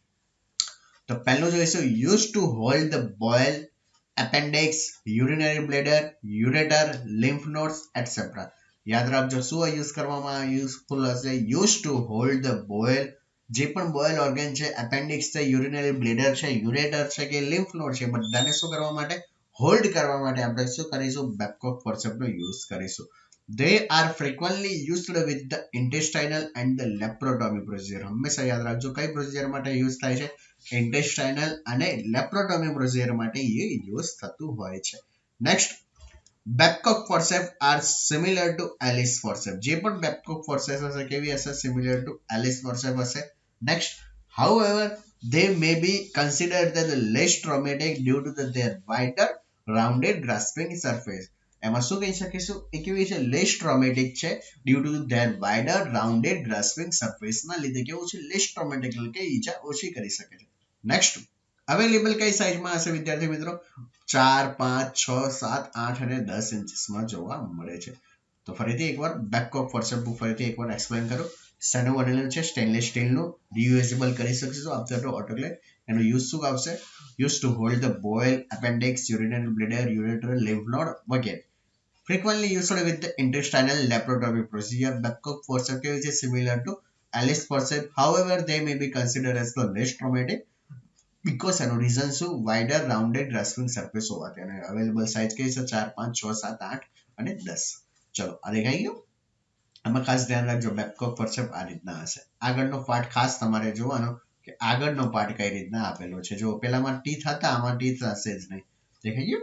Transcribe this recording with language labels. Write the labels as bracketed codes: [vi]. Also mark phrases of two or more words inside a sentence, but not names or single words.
[gu] તો પહેલું જોઈશું [en] use to hold the bowel, appendix, urinary bladder, ureter, lymph nodes et cetera. [gu] યાદ રાખજો શું યુઝ કરવામાં યુઝફુલ હશે? [en] use to hold the bowel. [gu] જે પણ [en] bowel organ [gu] છે, એપેન્ડિક્સ છે, [en] urinary bladder [gu] છે, યુરેટર છે કે [en] lymph node [gu] છે, બધાને શું કરવા માટે? હોલ્ડ કરવા માટે આપણે શું કરીશું? બેકકોક ફોર્સેપનો યુઝ કરીશું. [en] They are frequently used with the intestinal and the laparotomy procedure. [gu] હંમેશા યાદ રાખજો કઈ પ્રોસિજર માટે યુઝ થાય છે? ઇન્ટેસ્ટાઇનલ અને [en] laparotomy procedure [gu] માટે એ યુઝ થતું હોય છે. [en] Next, Babcock forceps are similar to Alice forceps. [gu] જે પણ બેકકોક ફોર્સેપ હશે કેવી હશે? [en] similar to Alice forceps [gu] હશે. [en] નેક્સ્ટ, however they may be considered as less traumatic due to their wider rounded grasping surface. [gu] એમાં શું કહી શકીશું? એ કેવી છે? [en] less traumatic છે due to their wider rounded grasping surface [gu] ના લીધે. કેવું છે? [en] less traumatic [gu] એટલે કે ઈજા ઓછી કરી શકે છે. નેક્સ્ટ, અવેલેબલ કઈ સાઇઝમાં હશે વિદ્યાર્થી મિત્રો? 4, 5, 6, 7, 8 અને 10 ઇંચીસમાં જોવા મળે છે. તો ફરીથી એકવાર [en] back of forceps [gu] હું ફરીથી એકવાર એક્સપ્લેન કરું. શેનું બનેલું છે? [en] stainless steel. રિયુઝેબલ [gu] કરી શકીશું [en] after to autoclave. [gu] એનો યુઝ શું આવશે? [en] use to hold the boil, appendix, urinary bladder, ureter, [gu] lymph node વગેરે. [en] Frequently used with the intestinal laparoscopy procedure. Babcock forceps is similar to Alice forceps. However, they may be considered as the less traumatic because [gu] એનું રીઝન શું? [en] wider rounded grasping surface હોવાથી. [gu] અને [en] available size [gu] કઈ છે? 4, 5, 6, 7, 8 અને 10. ચલો આ દેખાઈ ગયું. આમાં ખાસ ધ્યાન રાખજો, બેબકોક ફોર્સેપ આ રીતના હશે. આગળનો પાર્ટ ખાસ તમારે જોવાનો કે આગળનો પાર્ટ કઈ રીતના આપેલો છે. જો પેલામાં ટીથ હતા, આમાં ટીથ હશે જ નહીં. દેખાઈ ગયું?